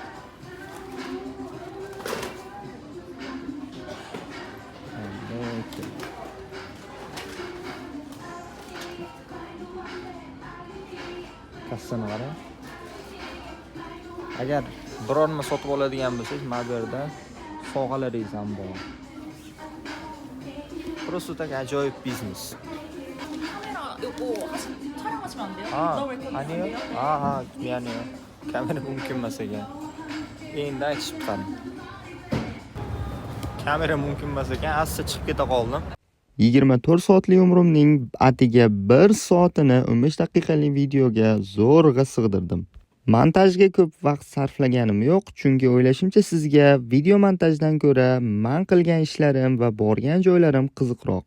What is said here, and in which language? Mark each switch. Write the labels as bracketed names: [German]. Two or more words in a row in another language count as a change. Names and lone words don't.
[Uzbek] Kassani qarang. Agar biror nima sotib oladigan bo'lsangiz, mana bu yerda sovg'alaringiz ham bor. [Russian] Просто так [Uzbek] ajoyib biznes. [Korean] 카메라 이거 촬영하시면 안 돼요? 아, 너무 웰컴 아니요? 미안해요. 카메라 [Uzbek] mumkin emas ekan. Endi aytishib qoldim. Kamera mumkin emas ekan, asta chiqib keta qoldim. 24 soatli umrimning atiga 1 soatini 15 daqiqalik videoga zo'rg'a sig'dirdim. Montajga ko'p vaqt sarflaganim yo'q, chunki o'ylashimcha sizga video montajdan ko'ra men qilgan ishlarim va borgan joylarim qiziqroq.